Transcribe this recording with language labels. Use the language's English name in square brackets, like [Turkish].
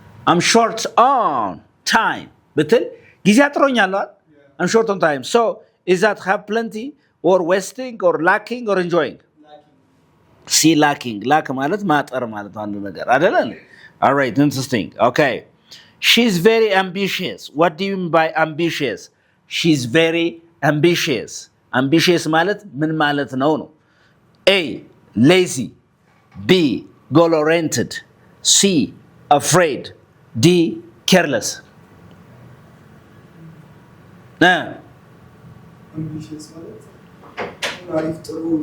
[English] I'm short on time [Amharic] ብትል ጊዜ አጥሮኛል [English] I'm short on time so is that have plenty or wasting or lacking or enjoying [Amharic] ሲ ላኪንግ ላክ ማለት ማጠር ማለት አንድ ነገር አይደለ? [English] alright interesting okay she's very ambitious what do you mean by ambitious she's very ambitious [Amharic] ማለት ምን ማለት ነው [English] a lazy b goal oriented c afraid d careless [Amharic] ambitious ማለት አሪፍ ጥሩ